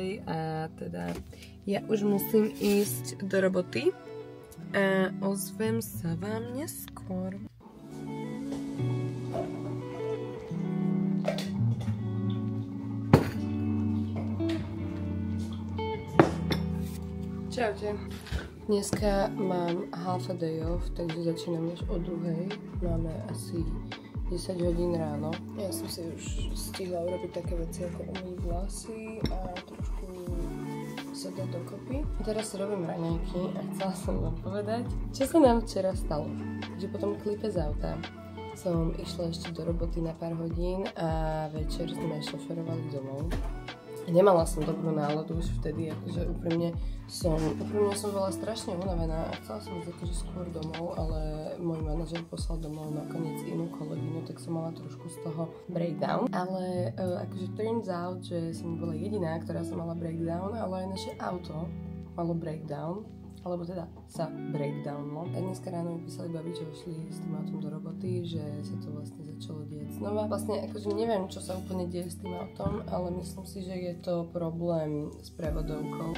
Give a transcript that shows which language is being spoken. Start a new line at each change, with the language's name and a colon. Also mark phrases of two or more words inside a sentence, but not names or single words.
Slovak: A teda ja už musím ísť do roboty a ozvem sa vám neskôr. Čaute. Dneska mám
English: half a day off,
Slovak: takže začínam už o 2:00. Máme asi 10 hodín ráno. Ja som si už stihla urobiť také veci ako umyť vlasy a trošku sa dať dokopy. Teraz si robím raňajky a chcela som vám povedať, čo sa nám včera stalo. Že po tom klipe z auta som išla ešte do roboty na pár hodín a večer sme šoferovali domov. Nemala som dobrú náladu už vtedy, akože úprimne som bola strašne unavená a chcela som ísť akože skôr domov, ale môj manažer poslal domov nakoniec inú kolegyňu, tak som mala trošku z toho breakdown. Ale akože
English: turns out,
Slovak: že som bola jediná, ktorá som mala breakdown, ale aj naše auto malo breakdown. Alebo teda sa breakdownlo. A dneska ráno mi písali babi, že šli s tým autom do roboty, že sa to vlastne začalo diať znova. Vlastne akože neviem, čo sa úplne deje s tým autom, ale myslím si, že je to problém s prevodovkou.